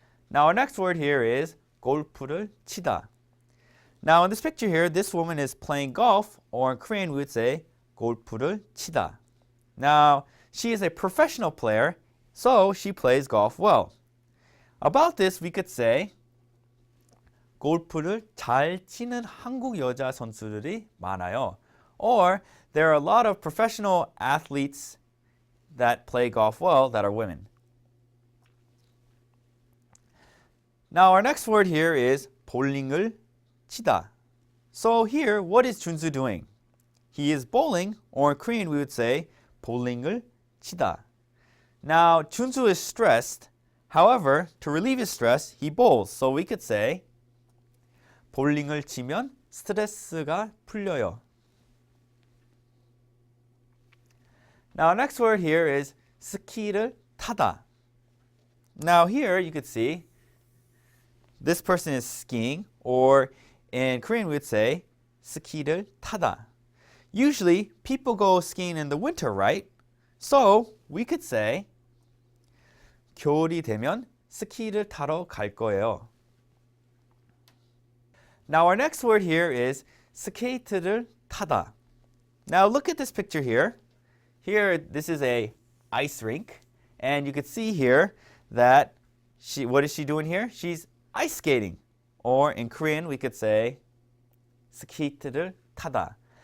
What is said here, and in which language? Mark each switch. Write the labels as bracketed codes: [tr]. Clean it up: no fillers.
[en] Now our next word here is [ko] 골프를 치다. [en] Now in this picture here, this woman is playing golf, or in Korean we would say 골프를 치다. Now she is a professional player, so she plays golf well. About this we could say [ko] 골프를 잘 치는 한국 여자 선수들이 많아요. [en] Or there are a lot of professional athletes that play golf well that are women. Now our next word here is [ko] 볼링을 치다. [en] So here, what is Junsu doing? He is bowling, or in Korean we would say [ko] 볼링을 치다. [en] Now Junsu is stressed. However, to relieve his stress, he bowls. So we could say [ko] 볼링을 치면 스트레스가 풀려요. [en] Now our next word here is [ko] 스키를 타다. [en] Now here you could see this person is skiing, or in Korean we would say 스키를 타다. Usually people go skiing in the winter, right? So we could say [ko] 겨울이 되면 스키를 타러 갈 거예요. [en] Now our next word here is [ko] 스케이트를 타다. [en] Now look at this picture here. Here this is a ice rink, and you could see here that what is she doing here? She's ice skating, or in Korean we could say [ko] 스케이트를 타다.